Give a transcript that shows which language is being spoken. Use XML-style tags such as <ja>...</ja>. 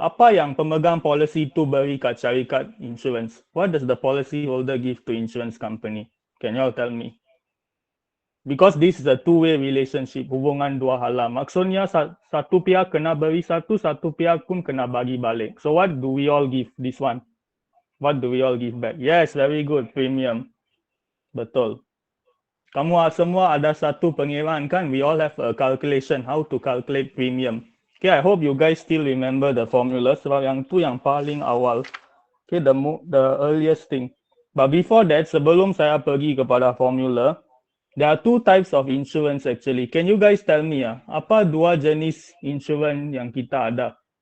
<ms>Apa yang pemegang policy tu beri kat syarikat insurance?</ms> <en>What does the policy holder give to insurance company? Can you all tell me? Because this is a two-way relationship,</en> <ms>hubungan dua hala. Maksudnya satu pihak kena beri satu pihak pun kena bagi balik.</ms> <en>So what do we all give this one? What do we all give back? Yes, very good, premium. Betul.</en> <ms>Kamu semua ada satu pengiraan kan?</ms> <en>We all have a calculation how to calculate premium. Okay, I hope you guys still remember the formula.</en> <ms>Sebab yang tu yang paling awal. Okay,</ms> <en>the earliest thing. But before that,</en> <ms>sebelum saya pergi kepada formula,</ms> <en>there are two types of insurance actually. Can you guys tell me</en> <ms>apa dua jenis insurance yang kita ada?</ms>